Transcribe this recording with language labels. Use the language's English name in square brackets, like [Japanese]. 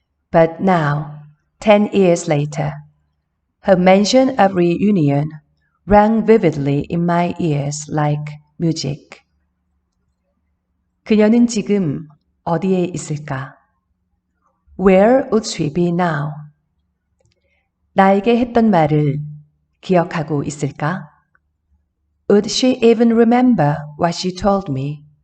[English] But now, 10 years later, her mention of reunion rang vividly in my ears like music. [Korean] 그녀는 지금 어디에 있을까? [English] Where would she be now? [Korean] 나에게 했던 말을 기억하고 있을까? [English] Would she even remember what she told me?